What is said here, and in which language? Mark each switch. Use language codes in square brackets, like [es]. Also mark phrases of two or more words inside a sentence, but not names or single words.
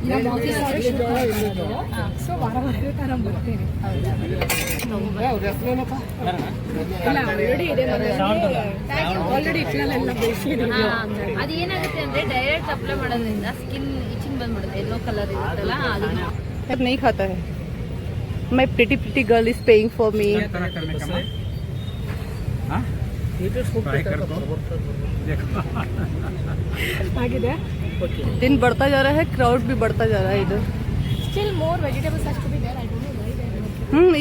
[kn] ಸೊ ವಾರ ನಾನು ಬರ್ತೀನಿ. ಇಲ್ಲ ಆಲ್ರೆಡಿ ಇದೆ, ಆಲ್ರೆಡಿ ಇಟ್ಲಲ್ಲೆಲ್ಲ ಬೇಯಿಸಿದ್ದೀನಿ. ಅದು ಏನಾಗುತ್ತೆ ಅಂದ್ರೆ [en] direct apply [kn] ಮಾಡೋದ್ರಿಂದ [en] skin itching [kn] ಬಂದ್ಬಿಡುತ್ತೆ, [en] yellow colour [kn] ಇರುತ್ತಲ್ಲ ಅದನ್ನ. [hi] अब नहीं खाता है। [en] My pretty girl is paying for me। [kn] ಆಗಿದೆ. [hi] दिन बढ़ता जा रहा है, क्राउड भी बढ़ता जा रहा है इधर। [en] Still more vegetables has to be there. I don't know why they are not.